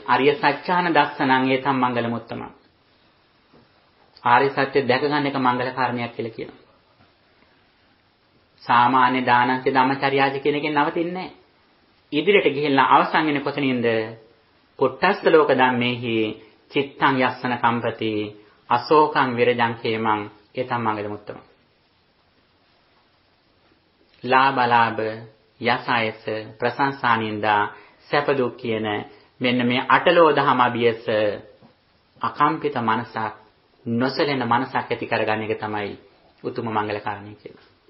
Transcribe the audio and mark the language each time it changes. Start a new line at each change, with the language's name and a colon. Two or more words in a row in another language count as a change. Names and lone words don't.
Pali: ආර්ය සත්‍යාන දස්සනං ඒතම් මංගලමුත්තම.
Sinhala: ආර්ය සත්‍ය දැක ගන්න එක මංගල කාරණයක් කියලා කියනවා. සාමාන්‍ය
Pali: දානංච ධම්මචර්යාජ
Sinhala: කියන එකෙන් නවතින්නේ නැහැ. ඉදිරියට ගිහිල්ලා අවසන් වෙන්නේ කොතනින්ද?
Pali: පුට්ටස්ස ලෝක ධම්මේහි චිත්තං යස්සන කම්පති අශෝකං විරජං khemං ඒතම් මංගලමුත්තම.
Sinhala: ලාභ යසයස ප්‍රශංසානින්දා සැප දුක් කියන මෙන්න මේ අටලෝ දහම අභියස අකම්පිත මනසක් නොසලෙන මනසක් ඇති කරගන්න එක තමයි උතුම් මංගල කාරණේ කියන්නේ.